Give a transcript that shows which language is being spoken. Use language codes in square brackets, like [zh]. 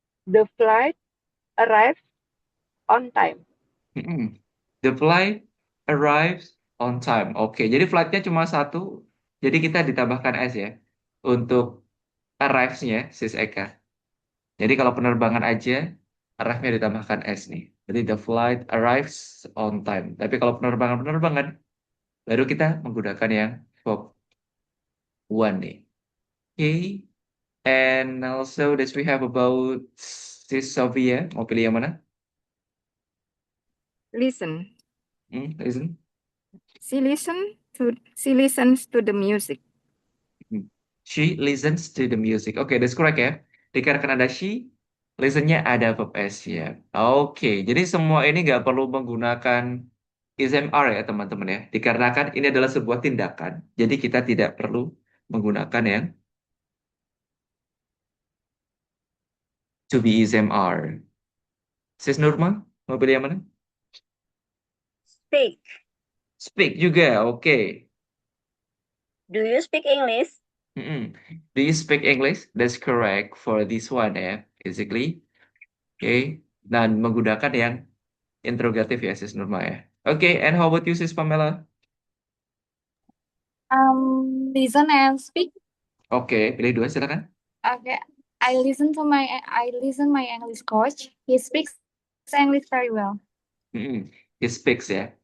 [en] The flight arrives on time. Mm-mm. The flight arrives on time. [id] Oke, jadi flightnya cuma satu. Jadi kita ditambahkan S ya untuk arrives-nya sis Eka. Jadi kalau penerbangan aja arrive-nya ditambahkan S nih. Jadi [en] the flight arrives on time. [id] Tapi kalau penerbangan-penerbangan baru kita menggunakan yang verb one nih. Oke. [en] And also that we have about sis Sophia. [id] Mau pilih yang mana? [en] Listen. Listen. She listens to the music. She listens to the music. [id] Oke, [en] that's correct [id] ya. Dikarenakan ada she, listennya ada verb S ya. Oke, jadi semua ini nggak perlu menggunakan is MR ya teman-teman ya. Dikarenakan ini adalah sebuah tindakan. Jadi kita tidak perlu menggunakan yang to be is MR. Sis Nurma, mau pilih yang mana? [en] Speak. [id] Speak juga, oke. [en] Do you speak English? Mm-mm. Do you speak English? That's correct for this one ya, basically. [id] Oke, dan menggunakan yang interrogatif ya, Sis Nurma ya. [en] Oke, and how about you, Sis Pamela? Listen and speak. [id] Oke, pilih dua silakan. [en] Okay. I listen my English coach. He speaks English very well. He speaks ya.